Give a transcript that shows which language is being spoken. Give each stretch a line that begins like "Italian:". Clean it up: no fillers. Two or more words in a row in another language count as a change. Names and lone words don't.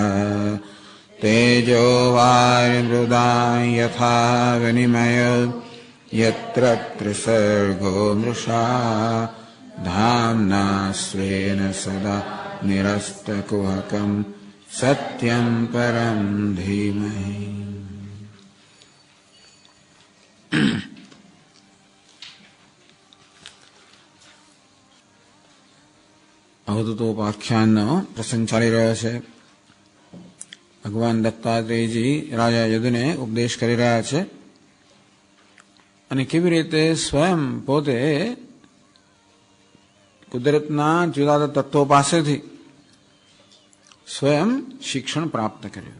Sanskrit: तेजो वायुर्मृदां यथा विनिमयो यत्र त्रिसर्गो मृषा धाम्ना स्वेन सदा निरस्तकुहकं सत्यं परं धीमहि।
Gujarati: અવધૂતોપાખ્યાનનો પ્રસંગ ચાલી રહ્યો છે. ભગવાન દત્તાત્રેયજી રાજા યદુને ઉપદેશ કરી રહ્યા છે અને કેવી રીતે સ્વયં પોતે કુદરતના જુદા જુદા તત્વો પાસેથી સ્વયં શિક્ષણ પ્રાપ્ત કર્યું.